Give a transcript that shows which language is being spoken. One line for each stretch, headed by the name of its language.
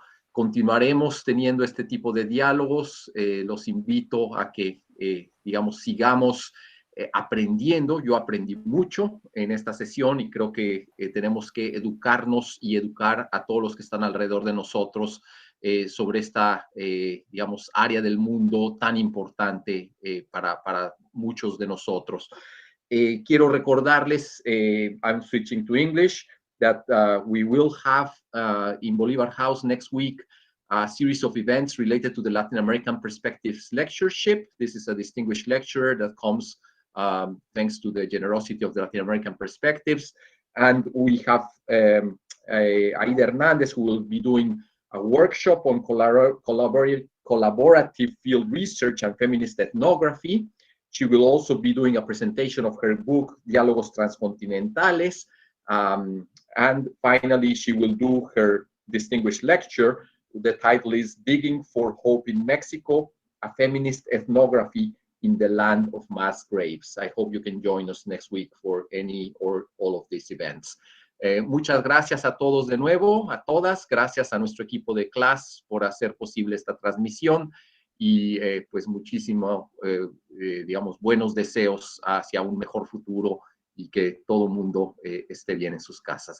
Spanish: Continuaremos teniendo este tipo de diálogos. Los invito a que, digamos, sigamos aprendiendo. Yo aprendí mucho en esta sesión y creo que tenemos que educarnos y educar a todos los que están alrededor de nosotros sobre esta, digamos, área del mundo tan importante para muchos de nosotros. Quiero recordarles,
English: I'm switching to English, that we will have in Bolivar House next week a series of events related to the Latin American Perspectives Lectureship. This is a distinguished lecturer that comes thanks to the generosity of the Latin American Perspectives. And we have Aida Hernandez, who will be doing a workshop on collaborative field research and feminist ethnography. She will also be doing a presentation of her book, Diálogos Transcontinentales. And finally, she will do her distinguished lecture. The title is Digging for Hope in Mexico, a Feminist Ethnography in the Land of Mass Graves. I hope you can join us next week for any or all of these events.
Spanish: Muchas gracias a todos de nuevo, a todas. Gracias a nuestro equipo de clase por hacer posible esta transmisión y pues muchísimo, digamos, buenos deseos hacia un mejor futuro y que todo el mundo esté bien en sus casas.